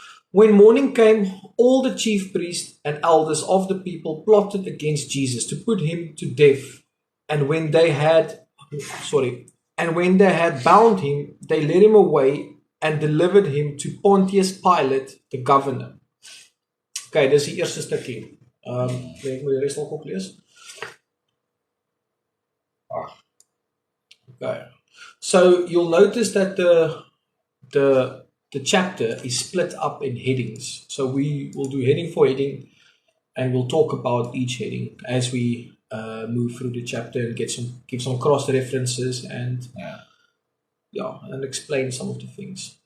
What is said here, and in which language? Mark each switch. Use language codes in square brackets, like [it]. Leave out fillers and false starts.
[en] When morning came, all the chief priests and elders of the people plotted against Jesus to put him to death. And when they had bound him, they led him away and delivered him to Pontius Pilate, the governor. [af] Okay, dis die eerste stukkie. Ek moet die res nog oplees. [en] Okay. So you'll notice that the chapter is split up in headings. So we will do heading for heading, and we'll talk about each heading as we move through the chapter and give some cross references and and explain some of the things.